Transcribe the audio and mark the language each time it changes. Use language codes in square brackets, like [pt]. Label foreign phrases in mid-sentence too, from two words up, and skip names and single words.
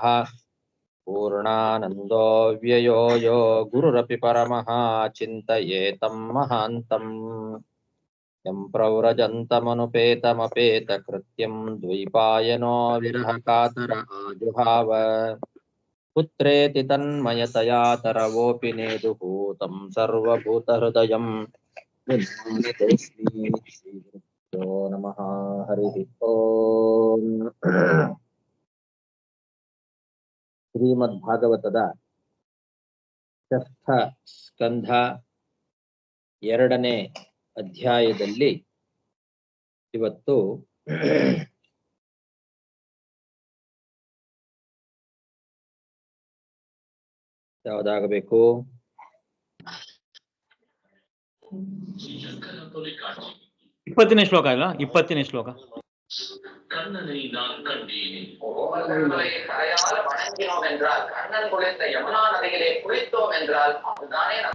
[sa] पूर्णानन्दो व्ययो यो गुरुरपि परमः चिन्तयेतं महान्तम् यं प्रव्रजन्तमनुपेतमपेतकृत्यं द्वैपायनो विरहकातर आजुहाव पुत्रेति तन्मयतया तरवोऽपि नेदुः तं सर्वभूतहृदयं श्रीगुरुभ्यो नमः हरिः ओम् [kn] ಶ್ರೀಮದ್ಭಾಗವತದ ಷಷ್ಠ ಸ್ಕಂಧ 2ನೇ ಅಧ್ಯಾಯದಲ್ಲಿ ಇವತ್ತು ಯಾವುದಾಗಬೇಕು? 20ನೇ ಶ್ಲೋಕ ಅಲ್ಲ? 20ನೇ ಶ್ಲೋಕ. [ta] கண்ணனை நான் கண்டேன். கரையால வணங்கினோம் என்றால், கண்ணன் குளித்த யமுனா நதியிலே குளித்தோம் என்றால் அதுதானே